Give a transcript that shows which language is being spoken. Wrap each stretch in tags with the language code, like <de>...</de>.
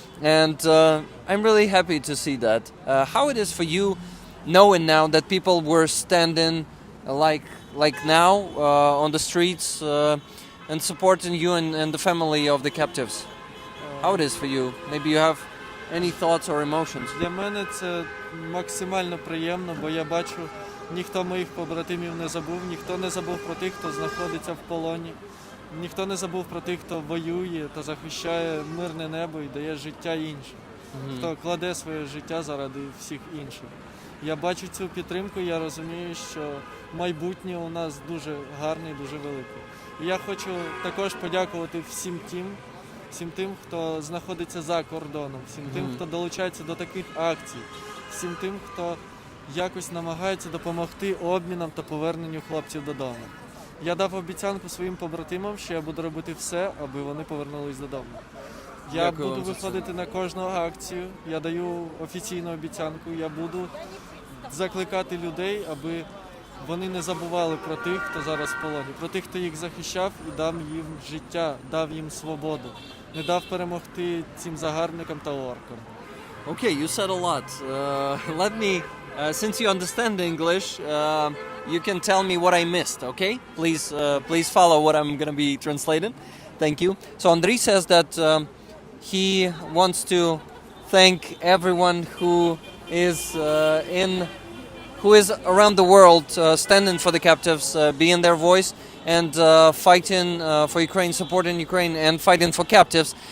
<en>And I'm really happy to see that. How it is for you, knowing now that people were standing like now on the streets and supporting you and the family of the captives. How it is for you? Maybe you have any thoughts or emotions?</en> <uk>Для мене це максимально приємно, бо я бачу, ніхто моїх побратимів не забув, ніхто не забув про тих, хто знаходиться в полоні, ніхто не забув про тих, хто воює та захищає мирне небо і дає життя іншим, хто кладе своє життя заради всіх інших. Я бачу цю підтримку, я розумію, що майбутнє у нас дуже гарне і дуже велике. І я хочу також подякувати всім тим, хто знаходиться за кордоном, всім тим, хто долучається до таких акцій, всім тим, хто якось намагається допомогти обмінам та поверненню хлопців додому. Я дав обіцянку своїм побратимам, що я буду робити все, аби вони повернулись додому. Я буду виходити на кожну акцію, я даю офіційну обіцянку, я буду закликати людей, аби вони не забували про тих, хто зараз в полоні, про тих, хто їх захищав і дав їм життя, дав їм свободу, не дав перемогти цим загарбникам та оркам.</uk> <en>Okay, you said a lot. Let me, since you understand English, you can tell me what I missed. Okay, please follow what I'm gonna be translating. Thank you. So Andriy says that he wants to thank everyone who is who is around the world standing for the captives, being their voice, and fighting for Ukraine, supporting Ukraine, and fighting for captives.</en>